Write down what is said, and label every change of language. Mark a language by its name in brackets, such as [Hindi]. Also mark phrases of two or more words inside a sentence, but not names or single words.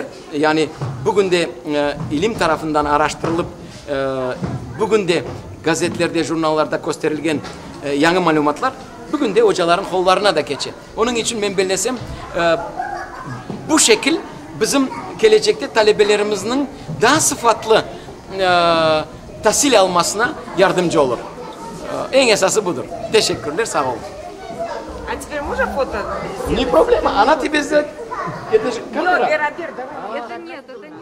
[Crimean Tatar] Yani bugün de ilim tarafından araştırılıp bugün de gazetelerde, jurnallarda gösterilgen yeni malumatlar bugün de hocaların kollarına da geçer. Onun için ben bellesem bu şekil bizim gelecekte talebelerimizin daha sıfatlı tahsil almasına yardımcı olur. En esası budur. Teşekkürler, sağ olun. [Russian] А теперь можно фото? Не проблема, она тебе сделает. Это же камера. Вера, давай. Это нет,